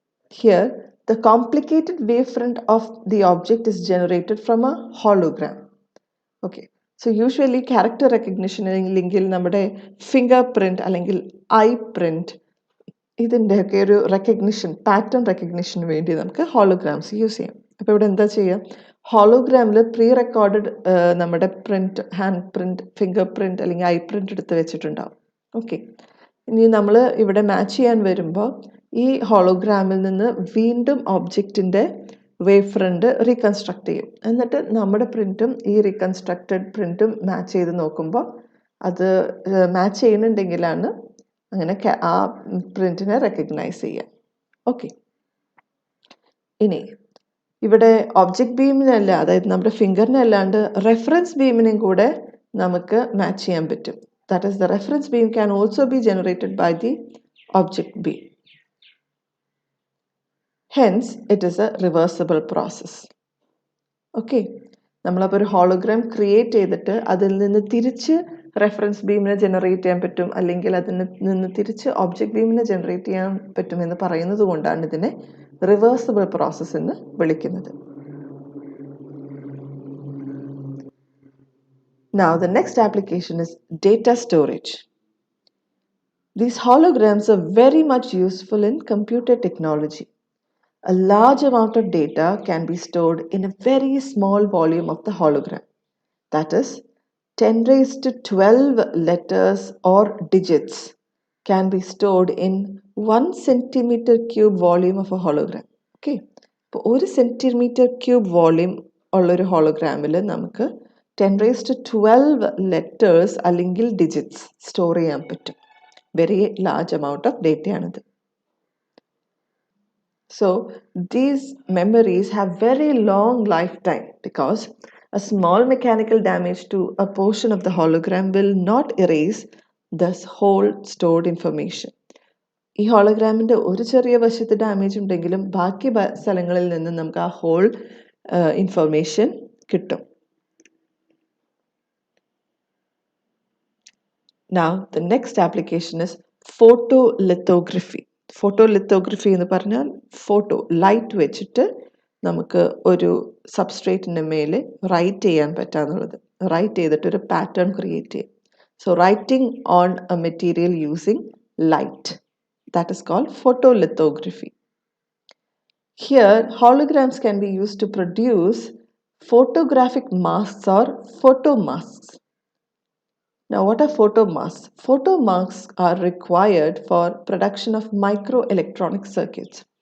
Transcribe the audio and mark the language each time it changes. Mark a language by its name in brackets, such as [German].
[English] Here, the complicated wavefront of the object is generated from a hologram. Okay, so usually character recognition [Malayalam] അല്ലെങ്കിൽ നമ്മുടെ finger print അല്ലെങ്കിൽ I print ഇതിൻ്റെയൊക്കെ ഒരു pattern recognition വേണ്ടി നമുക്ക് ഹോളോഗ്രാംസ് use ചെയ്യാം. അപ്പോൾ ഇവിടെ എന്താ ചെയ്യുക, ഹോളോഗ്രാമിൽ പ്രീ റെക്കോർഡഡ് നമ്മുടെ print, hand print, finger print അല്ലെങ്കിൽ ഐ പ്രിൻറ്റ് എടുത്ത് വെച്ചിട്ടുണ്ടാവും. ഓക്കെ, ഇനി നമ്മൾ ഇവിടെ മാച്ച് ചെയ്യാൻ വരുമ്പോൾ ഈ ഹോളോഗ്രാമിൽ നിന്ന് വീണ്ടും ഒബ്ജക്റ്റിൻ്റെ വേവ് ഫ്രണ്ട് റീകൺസ്ട്രക്ട് ചെയ്യും. എന്നിട്ട് നമ്മുടെ പ്രിൻറ്റും ഈ റീകൺസ്ട്രക്റ്റഡ് പ്രിൻറ്റും മാച്ച് ചെയ്ത് നോക്കുമ്പോൾ അത് മാച്ച് ചെയ്യുന്നുണ്ടെങ്കിലാണ് അങ്ങനെ ആ പ്രിൻറ്റിനെ റെക്കഗ്നൈസ് ചെയ്യുക. ഓക്കെ, ഇനി ഇവിടെ ഒബ്ജക്റ്റ് ബീമിനല്ല, അതായത് നമ്മുടെ ഫിംഗറിനെ അല്ലാണ്ട് റെഫറൻസ് ബീമിനെയും കൂടെ നമുക്ക് മാച്ച് ചെയ്യാൻ പറ്റും. [English] That is the reference beam can also be generated by the object beam. Hence, it is a reversible process. Okay. [Malayalam] നമ്മളപ്പോൾ ഒരു ഹോളോഗ്രാം ക്രിയേറ്റ് ചെയ്തിട്ട് അതിൽ നിന്ന് തിരിച്ച് റെഫറൻസ് ബീമിനെ ജനറേറ്റ് ചെയ്യാൻ പറ്റും, അല്ലെങ്കിൽ അതിൽ നിന്ന് തിരിച്ച് ഒബ്ജക്റ്റ് ബീമിനെ ജനറേറ്റ് ചെയ്യാൻ പറ്റുമെന്ന് പറയുന്നത് കൊണ്ടാണ് ഇതിനെ റിവേഴ്സിബിൾ പ്രോസസ്സ് എന്ന് വിളിക്കുന്നത്. [English] Now the next application is data storage. These holograms are very much useful in computer technology. A large amount of data can be stored in a very small volume of the hologram. That is, 10 raised to 12 letters or digits can be stored in 1 centimeter cube volume of a hologram. Okay. [Malayalam] അപ്പോൾ [English] 1 centimeter cube volume [Malayalam] ഉള്ളൊരു ഹോളോഗ്രാമിൽ നമുക്ക് [English] 10 raised to 12 letters [Malayalam] അല്ലെങ്കിൽ digits store ചെയ്യാൻ പറ്റും. [English] Very large amount of data ആണിത്. So these memories have very long lifetime because a small mechanical damage to a portion of the hologram will not erase this whole stored information. [Malayalam] ഈ ഹോളോഗ്രാമിൻ്റെ ഒരു ചെറിയ വശത്ത് damage ഉണ്ടെങ്കിലും ബാക്കി സ്ഥലങ്ങളിൽ നിന്ന് നമുക്ക് ആ ഹോൾ ഇൻഫർമേഷൻ കിട്ടും. [English] Now the next application is photolithography. [Malayalam] Photolithography എന്ന് പറഞ്ഞാൽ ഫോട്ടോ ലൈറ്റ് വെച്ചിട്ട് നമുക്ക് ഒരു സബ്സ്ട്രേറ്റിൻ്റെ മേലെ റൈറ്റ് ചെയ്യാൻ പറ്റാന്നുള്ളത്. റൈറ്റ് ചെയ്തിട്ട് ഒരു പാറ്റേൺ ക്രിയേറ്റ് ചെയ്യും. [English] So writing on a material using light. That is called photolithography. Here, holograms can be used to produce photographic masks or photomasks. Now, what are photomasks? Photomasks are required for production of microelectronic circuits.